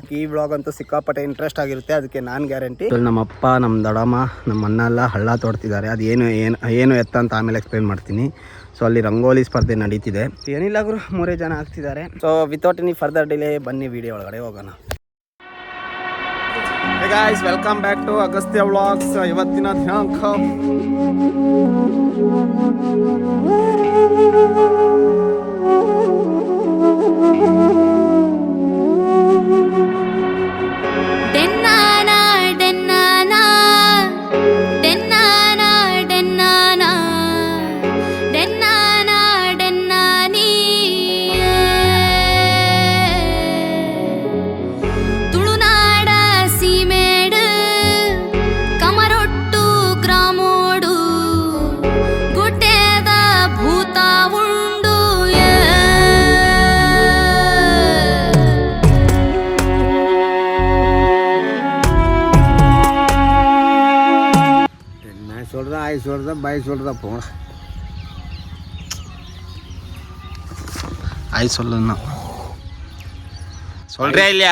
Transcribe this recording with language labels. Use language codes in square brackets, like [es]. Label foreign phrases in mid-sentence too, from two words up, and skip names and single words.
[kn] ಈ ವ್ಲಾಗ್ ಅಂತೂ ಸಿಕ್ಕಾಪಟ್ಟೆ ಇಂಟ್ರೆಸ್ಟ್ ಆಗಿರುತ್ತೆ, ಅದಕ್ಕೆ ನಾನು ಗ್ಯಾರಂಟಿ. ನಮ್ಮಪ್ಪ, ನಮ್ಮ ದೊಡ್ಡಮ್ಮ, ನಮ್ಮ ಅಣ್ಣ ಎಲ್ಲ ಹಳ್ಳ ತೋಡ್ತಿದ್ದಾರೆ. ಅದು ಏನು ಎತ್ತ ಅಂತ ಆಮೇಲೆ ಎಕ್ಸ್ಪ್ಲೇನ್ ಮಾಡ್ತೀನಿ. ಸೊ ಅಲ್ಲಿ ರಂಗೋಲಿ ಸ್ಪರ್ಧೆ ನಡೀತಿದೆ. ಏನಿಲ್ಲ ಗುರು, 3 ಜನ ಆಗ್ತಿದ್ದಾರೆ. ಸೊ [en] without any further delay [kn] ಬನ್ನಿ ವಿಡಿಯೋ ಒಳಗಡೆ ಹೋಗೋಣ. [en] hey guys, welcome back to [kn] ಅಗಸ್ತ್ಯ ವ್ಲಾಗ್ಸ್. ಇವತ್ತಿನ ದಿನಾಂಕ ಡೆನ್ನಾನ ಡೆನ್ನಾನ ಡೆನ್ನಾನ ಡೆನ್ನಾನ ಡೆನ್ನಾನ ಡೆನ್ನಾನಿ [tcy] ತುಳುನಾಡ ಸೀಮೇಡು ಕಮರೊಟ್ಟು ಗ್ರಾಮೋಡು ಗುಡ್ಡೆದ ಭೂತ ಉಂಡು [ta] சொல்கிறேன், ஆய் சொல்கிறேன், பாய் சொல்கிறேன், போங்க. ஆய் சொல்லுன்னா சொல்றே இல்லையா?